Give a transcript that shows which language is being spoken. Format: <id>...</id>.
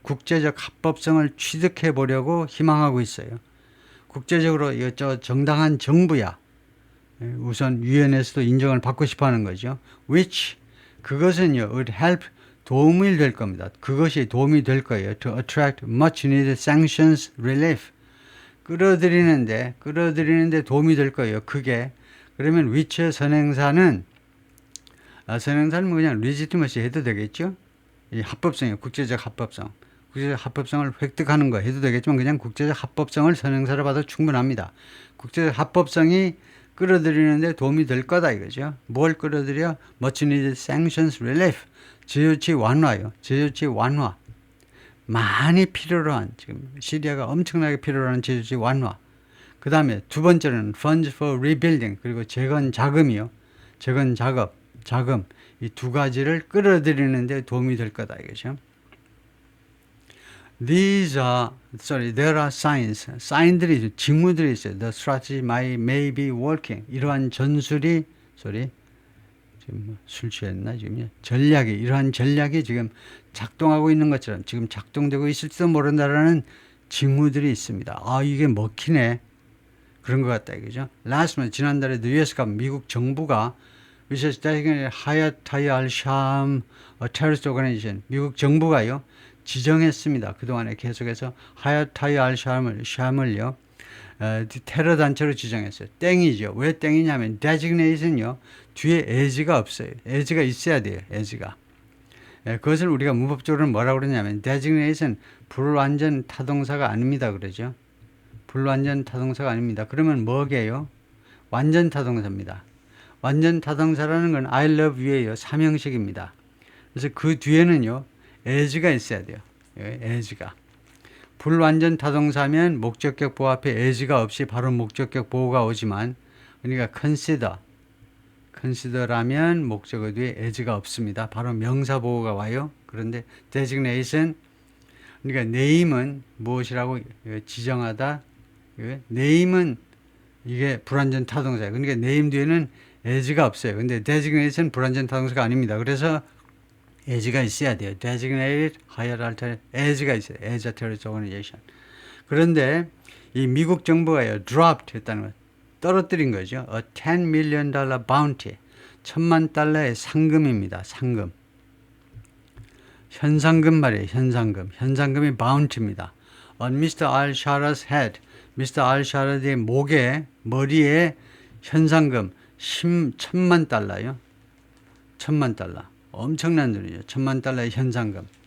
<ko>국제적 합법성을 취득해 보려고 희망하고 있어요. 국제적으로 정당한 정부야. 우선 유엔에서도 인정을 받고 싶어 하는 거죠. which, 그것은요,</ko> <en>would help,</en> <ko>도움이 될 겁니다. 그것이 도움이 될 거예요.</ko> <en>to attract much needed sanctions relief.</en> <ko>끌어들이는데 도움이 될 거예요. 그러면 which의 선행사는 뭐 그냥 legitimacy 해도 되겠죠? 이 합법성이에요. 국제적 합법성을 획득하는 거 해도 되겠지만 그냥 국제적 합법성을 선행사로 봐도 충분합니다. 국제적 합법성이 끌어들이는데 도움이 될 거다 이거죠. 뭘 끌어들여?</ko> <en>Much needed sanctions relief.</en> <ko>제조치 완화요. 제조치 완화. 많이 필요로 한, 지금 시리아가 엄청나게 필요로 하는 제조치 완화. 그 다음에 두 번째는</ko> <en>funds for rebuilding,</en> <ko>그리고 재건 자금이요. 재건 자금. 이 두 가지를 끌어들이는 데 도움이 될 거다 이거죠.</ko> <en>there are signs.</en> <ko>사인들이, 징후들이 있어요.</ko> <en>The strategy may be working.</en> <ko>이러한 전술이, 지금 술 취했나, 지금? 이러한 전략이 지금 작동하고 있는 것처럼 지금 작동되고 있을지도 모른다라는 징후들이 있습니다. 아, 이게 먹히네. 그런 것 같다, 이거죠.</ko> <en>Last month,</en> <ko>지난달에 US가 미국 정부가</ko> <en>which is designated Hayat Tahrir al-Sham a terrorist organization.</en> <ko>미국 정부가요 지정했습니다. 그동안에 계속해서 Hayat Tahrir al-Sham을요 테러 단체로 지정했어요. 땡이죠. 왜 땡이냐면 designation요 뒤에 as가 없어요. as가 있어야 돼요. as가. 그것을 우리가 문법적으로 뭐라고 그러냐면 designation 불완전 타동사가 아닙니다. 그러죠. 불완전 타동사가 아닙니다. 그러면 뭐게요? 완전 타동사입니다. 완전 타동사라는 건 I love you예요. 삼형식입니다. 그래서 그 뒤에는요 as가 있어야 돼요. as가. 불완전 타동사면 목적격 보호 앞에 as가 없이 바로 목적격 보호가 오지만, 그러니까 consider라면 목적어 뒤에 as가 없습니다. 바로 명사 보호가 와요. 그런데 designation, 그러니까 name은 무엇이라고 지정하다. name은 이게 불완전 타동사예요. 그러니까 name 뒤에는 as가 없어요. 근데 designation 불완전 타동사가 아닙니다. 그래서 as가 있어야 돼요.</ko> <en>designated higher alter as가</en> <ko>있어요.</ko> <en>as a terrorist organization.</en> <ko>그런데 이 미국 정부가요 dropped 했다는 거, 떨어뜨린 거죠.</ko> <en>a $10 million bounty, $10,000,000의</en> <ko>상금입니다. 상금. 현상금 말이에요. 현상금이 bounty입니다.</ko> <en>on Mr. al-Shara's head, Mr.</en> <ko>al-Shara의 목에, 머리에 현상금 $10,000,000요. $10,000,000. 엄청난 돈이죠. $10,000,000의 현상금.</ko>